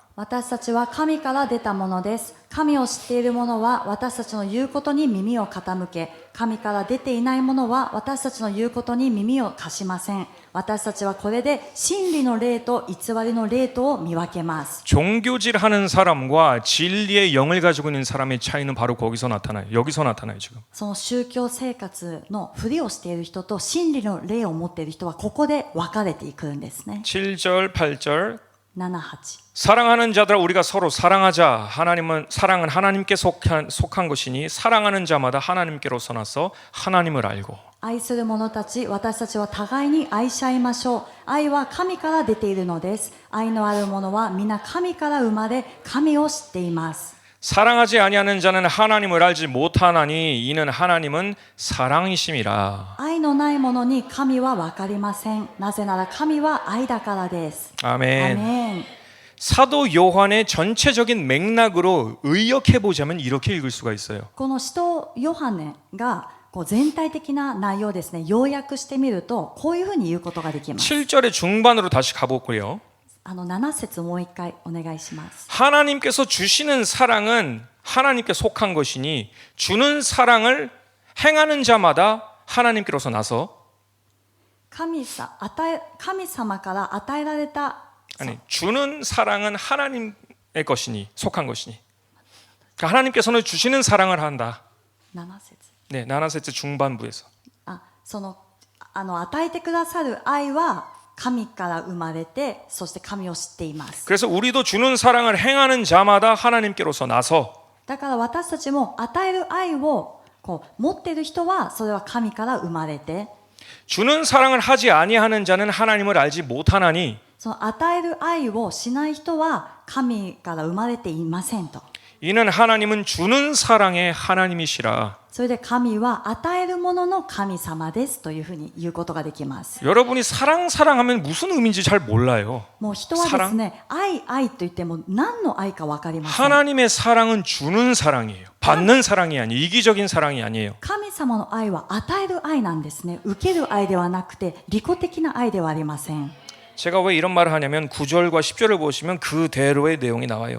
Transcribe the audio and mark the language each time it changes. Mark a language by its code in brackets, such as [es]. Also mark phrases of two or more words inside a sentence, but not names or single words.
[ja] 私たちは神から出たものです。神を知っている者は私たちの言うことに耳を傾け、神から出ていない者は私たちの言うことに耳を貸しません。私たちはこれで真理の霊と偽りの霊とを見分けます。 [ko] 종교질하는 사람과 진리의 영을 가지고 있는 사람의 차이는 바로 거기서 나타나요. 여기서 나타나요 지금. [ja] その宗教生活のふりをしている人と真理の霊を持っている人はここで分かれていくんですね。 [ko] 7절 8절 [ja] 7、8。 [ko] 사랑하는 자들아 우리가 서로 사랑하자. 사랑은 하나님께 속한 것이니 사랑하는 자마다 하나님께로서 나서 하나님을 알고. [ja] 愛する者たち、私たちは互いに愛し合いましょう。愛は神から出ているのです。愛のある者は皆神から生まれ、神を知っています。 [ko] 사랑하지 아니하는 자는 하나님을 알지 못하나니 이는 하나님은 사랑이심이라. [ja] 愛のない者に神は分かりません。なぜなら神は愛だからです。 [ko] 아멘. [ja] アメン。 [ko] 사도 요한의 전체적인 맥락으로 의역해 보자면 이렇게 읽을 수가 있어요. [ja] この使徒ヨハネが全体的な内容ですね、要約してみるとこういうふうに言うことができます。 [ko] 7절의 중반으로 다시 가보고요. [ja] 7 節もう一回お願いします。 [ko] 하나님께서 주시는 사랑은 하나님께 속한 것이니 주는 사랑을 행하는 자마다 하나님께로서 나서 [ja] 神様から与えられた [ko] 아니 주는 사랑은 하나님의 것이니 속한 것이니 그러니까 하나님께서는 주시는 사랑을 한다. [ja] 7節 [ko] 네, 나나세트 중반부에서 [ja] 与えてくださる愛は神から生まれて、そして神を知っています。 [ko] 그래서 우리도 주는 사랑을 행하는 자마다 하나님께로서 나서 [ja] だから私たちも与える愛を持っている人はそれは神から生まれて、 [ko] 주는 사랑을 하지 아니하는 자는 하나님을 알지 못하나니 [ja] その与える愛をしない人は神から生まれていませんと。 [ko] 이는 하나님은 주는 사랑의 하나님이시라. [ja] それで神は与えるものの神様ですというふうに言うことができます。 [ko] 여러분이 사랑하면 무슨 의미인지 잘 몰라요. [ja] もう人はですね、愛と言っても何の愛か分かりません。 [ko] 하나님의 사랑은 주는 사랑이에요. 받는 사랑이 아니에요. 이기적인 사랑이 아니에요. [ja] 神様の愛は与える愛なんですね。受ける愛ではなくて利己的な愛ではありません。 [ko] 제가 왜 이런 말을 하냐면 9절과 10절을 보시면 그대로의 내용이 나와요.